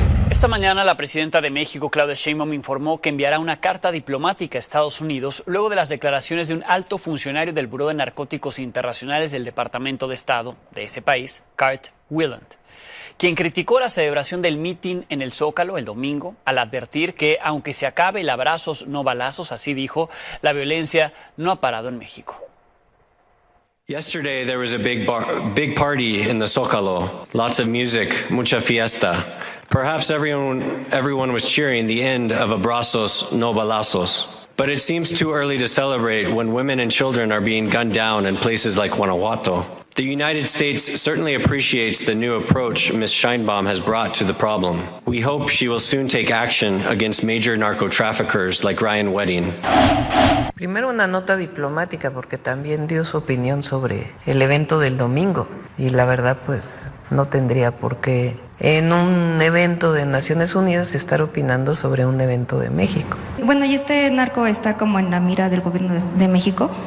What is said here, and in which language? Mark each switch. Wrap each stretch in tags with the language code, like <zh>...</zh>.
<es>Esta mañana la presidenta de México, Claudia Sheinbaum, informó que enviará una carta diplomática a Estados Unidos luego de las declaraciones de un alto funcionario del Buró de Narcóticos Internacionales del Departamento de Estado de ese país, Curt Wieland, quien criticó la celebración del mitin en el Zócalo el domingo al advertir que, aunque se acabe el abrazos no balazos, así dijo, la violencia no ha parado en México.</es> <en>Yesterday there was a big party in the Zócalo. Lots of music,</en> <es>mucha fiesta.</es> <en>Perhaps everyone was cheering the end of abrazos no balazos. But it seems too early to celebrate when women and children are being gunned down in places like Guanajuato. The United States certainly appreciates the new approach Ms. Sheinbaum has brought to the problem. We hope she will soon take action against major narco-traffickers like Ryan Wedding.</en> <es>Primero una nota diplomática porque también dio su opinión sobre el evento del domingo y la verdad pues no tendría por qué en un evento de Naciones Unidas estar opinando sobre un evento de México. Bueno, ¿y este narco está como en la mira del gobierno de México?</es>